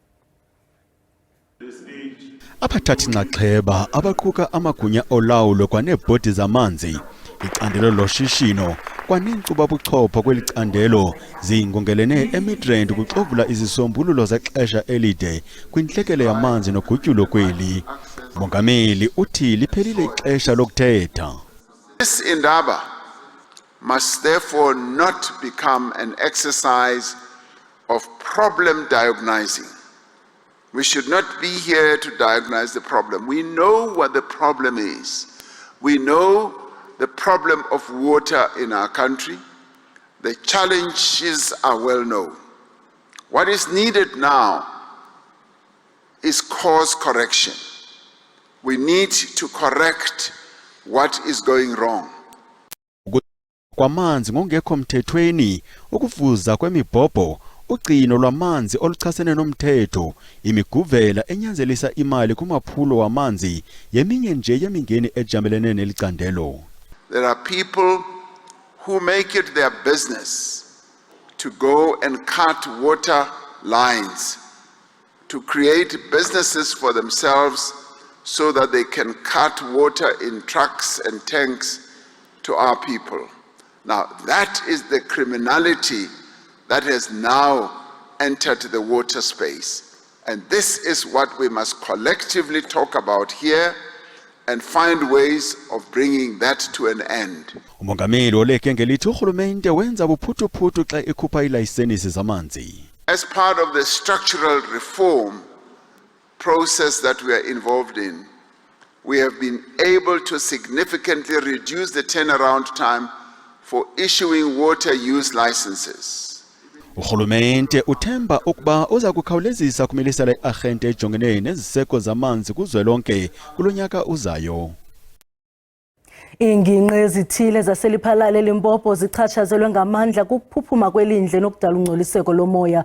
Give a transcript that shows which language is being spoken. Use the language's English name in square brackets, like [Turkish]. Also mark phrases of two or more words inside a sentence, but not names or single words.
[Xhosa] Abathathi nxaxheba abaquka amagunya olawulo kwaneebhodi zamanzi, icandelo loshishino kwaneenkcuba buchopho kweli candelo zingongelene eMidrand ukuxovula izisombululo zexesha elide kwintlekele yamanzi nogutyulo kweli. Mongameli uthi liphelile ixesha lokuthetha. [English] This indaba must therefore not become an exercise of problem diagnosing. We should not be here to diagnose the problem. We know what the problem is. We know the problem of water in our country. The challenges are well known. What is needed now is course correction. We need to correct what is going wrong. [Xhosa] Kwamanzi ngongekho mthethweni, ukuvuza kwemibhobho, ucino lwamanzi oluchasene nomthetho, imiguvela enyanzelisa imali kumaphulo wamanzi, yeminye nje yemingeni ejamelene nelicandelo. [English] There are people who make it their business to go and cut water lines, to create businesses for themselves so that they can cut water in trucks and tanks to our people. Now, that is the criminality that has now entered the water space. And this is what we must collectively talk about here and find ways of bringing that to an end. [Xhosa] Umongameli oleke ngelithi urhulumente wenza buphuthu-phuthu xa ekhupha ilayisenisi zamanzi. [English] As part of the structural reform process that we are involved in, we have been able to significantly reduce the turnaround time for issuing water use licenses. [Xhosa] Urhulumente uthemba ukuba uza kukhawulezisa kumilisela iarhente ejongene neziseko zamanzi kuzwelonke kulonyaka uzayo. Iingingqi ezithile zaseliphalale Limpopo zichatshazelwe ngamandla kukuphuphuma kwelindle nokudala ungcoliseko lomoya.